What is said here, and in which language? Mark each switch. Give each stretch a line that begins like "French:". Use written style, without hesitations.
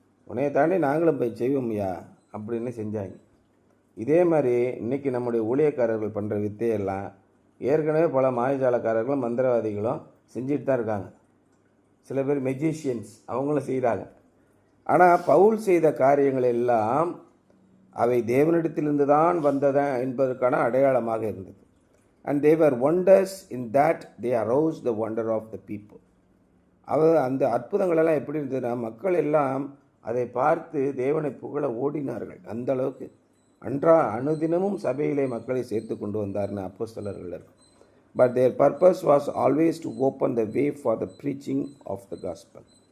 Tamil: உன்னையை தாண்டி நாங்களும் போய் செய்வோம்யா அப்படின்னு செஞ்சாங்க. இதே மாதிரி இன்றைக்கி நம்முடைய ஊழியக்காரர்கள் பண்ணுற வித்தையெல்லாம் ஏற்கனவே பல மாயஜாலக்காரர்களும் மந்திரவாதிகளும் செஞ்சுட்டு தான் இருக்காங்க. சில பேர் மெஜிஷியன்ஸ் அவங்களும் செய்கிறாங்க. ஆனால் பவுல் செய்த காரியங்கள் எல்லாம் அவை தேவனிடத்திலிருந்து தான் வந்ததா என்பதற்கான அடையாளமாக இருந்தது.
English: And they were wonders in that they aroused the wonder of the people.
Tamil: அந்த அற்புதங்களெல்லாம் எப்படி இருந்ததுன்னா, மக்கள் எல்லாம் அதை பார்த்து தேவனை புகழ ஓடினார்கள். அந்த அளவுக்கு அனுதினமும் சபையிலே மக்களை சேர்த்து கொண்டு வந்தார்னு அப்போஸ்தலர்கள் இருக்கும்.
English: But their purpose was always to open the way for the preaching of the gospel.